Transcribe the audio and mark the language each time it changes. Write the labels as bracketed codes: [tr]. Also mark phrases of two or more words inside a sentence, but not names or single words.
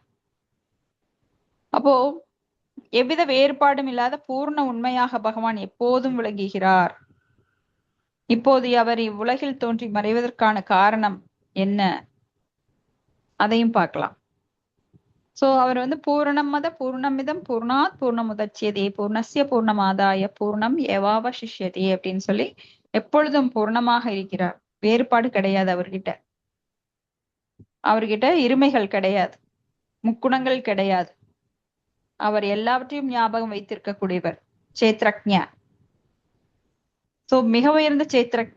[ta] அப்போ எவ்வித வேறுபாடும் இல்லாத பூர்ண உண்மையாக பகவான் எப்போதும் விளங்குகிறார். இப்போது அவர் இவ்வுலகில் தோன்றி மறைவதற்கான காரணம் என்ன, அதையும் பார்க்கலாம். சோ அவர் வந்து [sa] पूर्णमदः पूर्णमिदम् पूर्णात् पूर्णमुदच्यते पूर्णस्य पूर्णमादाय पूर्णम् एवावशिष्यते [ta] அப்படின்னு சொல்லி எப்பொழுதும் பூர்ணமாக இருக்கிறார். வேறுபாடு கிடையாது அவர்கிட்ட. அவர்கிட்ட இருமைகள் கிடையாது, முக்குணங்கள் கிடையாது. அவர் எல்லாவற்றையும் ஞாபகம் வைத்திருக்கக்கூடியவர். சேத்ரக்ஞ. சோ மிக உயர்ந்த சேத்ரக்ஞ.